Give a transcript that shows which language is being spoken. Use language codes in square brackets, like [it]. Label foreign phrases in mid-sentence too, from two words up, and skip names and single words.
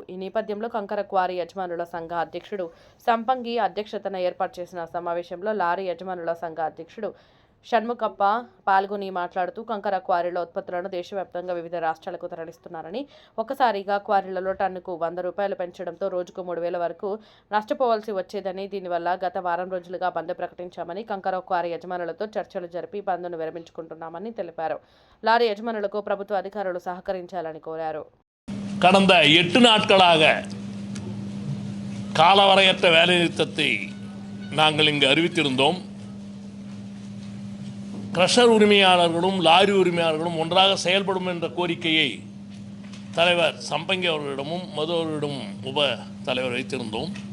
[te] ఈ నేపథ్యంలో కంకర క్వారీ యజమానుల సంఘ అధ్యక్షుడు సంపంగి అధ్యక్షతన ఏర్పాటు చేసిన సమావేశంలో లారీ యజమానుల సంఘ అధ్యక్షుడు షణ్ముఖప్ప పాల్గొని మాట్లాడుతూ కంకర క్వారీల ఉత్పత్తులను దేశవ్యాప్తంగా వివిధ రాష్ట్రాలకు తరలిస్తున్నారని, ఒకసారిగా క్వారీలలో టన్నుకు 100 రూపాయలు పెంచడంతో రోజుకు 3,000 వరకు నష్టపోవాల్సి వచ్చేదని, దీనివల్ల గత వారం రోజులుగా బంద్ ప్రకటించామని, కంకర క్వారీ యజమానులతో చర్చలు జరిపి బంద్ను విరమించుకుంటున్నామని తెలిపారు. లారీ యజమానులకు ప్రభుత్వ అధికారులు సహకరించాలని కోరారు. [ta] கடந்த 8 நாட்களாக காலவரையற்ற வேலைநிறுத்தத்தை நாங்கள் இங்கு அறிவித்திருந்தோம். கிரஷர் உரிமையாளர்களும் லாரி உரிமையாளர்களும் ஒன்றாக செயல்படும் என்ற கோரிக்கையை தலைவர் சம்பங்கி அவர்களிடமும் மது அவர்களிடமும் உப தலைவர் வைத்திருந்தோம்.